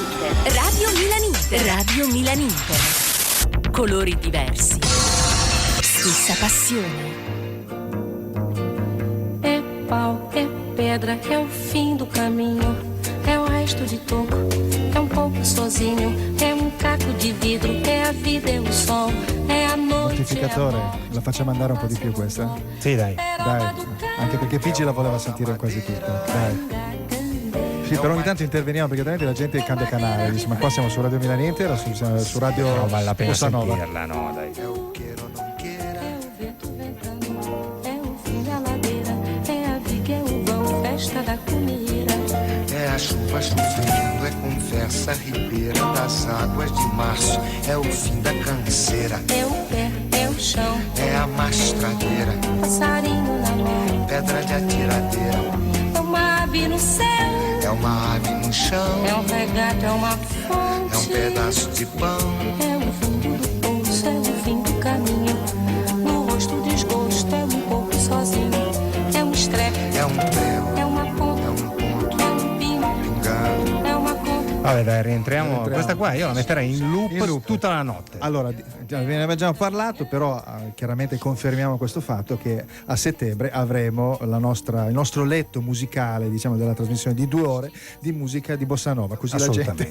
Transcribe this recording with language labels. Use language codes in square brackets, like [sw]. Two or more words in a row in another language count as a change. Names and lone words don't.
[it] Radio Milanite. Radio Milanite. Colori diversi. Stessa passione. [pt] É pau, é pedra, é o fim do caminho. É o resto de toco, é um pouco sozinho. É um caco di vidro, è a vida, è il sol, è a noite. [it] Moltiplicatore, la facciamo andare un po' di più questa? Sì, dai. Dai, anche perché Pigi la voleva sentire quasi tutta. Dai. Sì, però ogni tanto interveniamo perché altrimenti la gente cambia canale. Dice, ma qua siamo su Radio Milanite o su Radio no, vale la pena Bossa Nova? sentirla, no, dai. [pt] É a chuva chovendo, é conversa ribeira das águas de março. É o fim da canseira. É o pé, é o chão. É a mastradeira. Passarinho na mão. Pedra de atiradeira. É uma ave no céu. É uma ave no chão. É um regato, é uma fonte. É um pedaço de pão. É o fundo do poço, é o fim do caminho. No rosto o desgosto, é um pouco sozinho. É um estrepe. É um prego. É uma ponta. É um ponto. É um pino. Pingando. É uma conta. [it] Vabbè, dai, rientriamo. Questa qua io la metterei in loop tutta la notte. Allora, ve ne abbiamo già parlato, però chiaramente confermiamo questo fatto che a settembre avremo il nostro letto musicale, diciamo, della trasmissione di 2 ore di musica di Bossa Nova. Così la gente